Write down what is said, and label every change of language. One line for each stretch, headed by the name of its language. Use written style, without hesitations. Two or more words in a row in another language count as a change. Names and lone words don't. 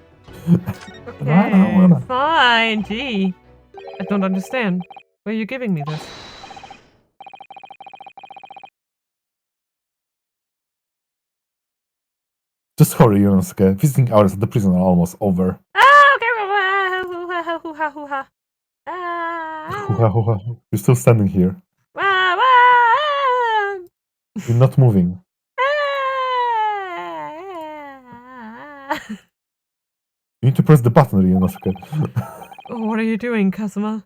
English: I don't Okay, wanna. fine. Gee, I don't understand. Why are you giving me this? Just hurry, Yonosuke. Visiting hours at the prison are almost over. Ah, okay. Hoo-ha, hoo-ha, hoo-ha. Ah, You're still standing here. wah, wah, You're not moving. ah. You need to press the button, Yonosuke. Oh, what are you doing, Kazuma?